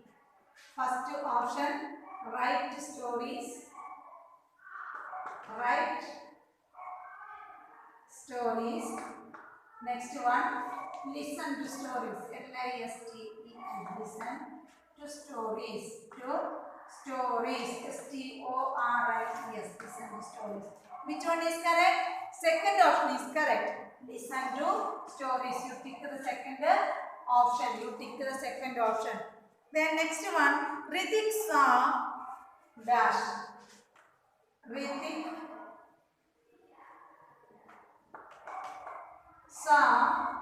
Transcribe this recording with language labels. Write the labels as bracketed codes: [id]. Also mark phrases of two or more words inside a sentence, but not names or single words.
[en] First option, write stories. Write stories. Next one, listen to stories. L-I-S-T-E-N. Listen to stories. To stories. S-T-O-R-I-E-S. Listen to stories. Which one is correct? Second option is correct. Listen to stories. You tick the second option. You tick the second option. Then next one, Ritik saw dash. Ritik saw.